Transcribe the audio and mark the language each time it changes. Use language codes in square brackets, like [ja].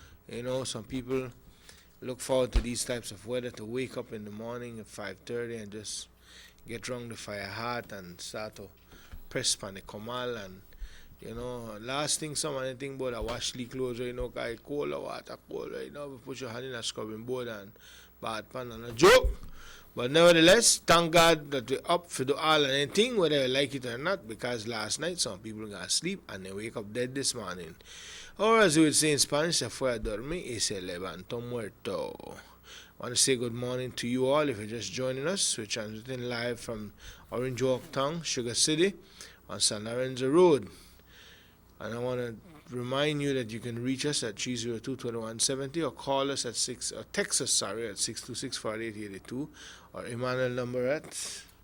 [en] You know, some people look forward to these types of weather to wake up in the morning at 5:30 and just get round the fire hot and start to press pan the comal and last thing somebody think about a wash the clothes, cause cold or water cold, put your hand in a scrubbing board and bath pan and a joke. But nevertheless, thank God that we're up for the all and anything, whether you like it or not, because last night some people got sleep and they wake up dead this morning. Or as we would say in Spanish, [es] se fue a dormir y se levantó muerto. [en] I want to say good morning to you all. If you're just joining us, we're transmitting live from Orange Walk Town, Sugar City, on San Lorenzo Road. And I want to remind you that you can reach us at 302-2170 or call us at text us at 626-4882 or Emmanuel number at